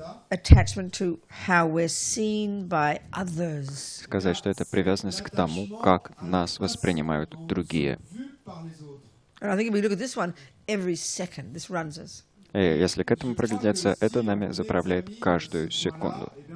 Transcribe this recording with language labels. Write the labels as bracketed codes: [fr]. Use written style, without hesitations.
[en] Attachment to how we're seen by others. [ru] Сказать, что это привязанность к тому, как нас воспринимают другие. [en] And I think if we look at this one, every second this runs us. [ru] И если к этому приглядеться, это нами заправляет каждую секунду.